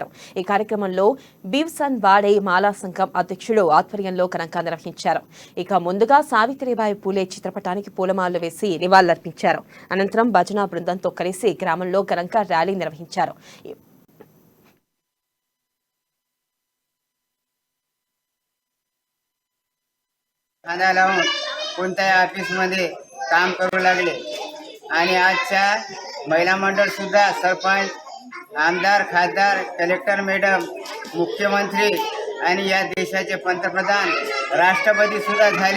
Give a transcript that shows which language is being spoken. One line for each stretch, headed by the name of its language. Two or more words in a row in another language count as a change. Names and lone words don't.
Telugu: ఈ కార్యక్రమంలో బీవ్సన్ వాడే మాలా సంఘం అధ్యక్షులు ఆధ్వర్యంలో ఘనంగా నిర్వహించారు. ఇక ముందుగా సావిత్రిబాయి పూలే చిత్రపటానికి పూలమాలలు వేసి నివాళులర్పించారు. అనంతరం భజన బృందంతో కలిసి గ్రామంలో ఘనంగా ర్యాలీ నిర్వహించారు.
Marathi: कोणत्याही ऑफिसमध्ये काम करू लागले आणि आजच्या महिला मंडळ सुद्धा सरपंच, आमदार, खासदार, कलेक्टर मॅडम, मुख्यमंत्री आणि या देशाचे पंतप्रधान, राष्ट्रपती सुद्धा झाले.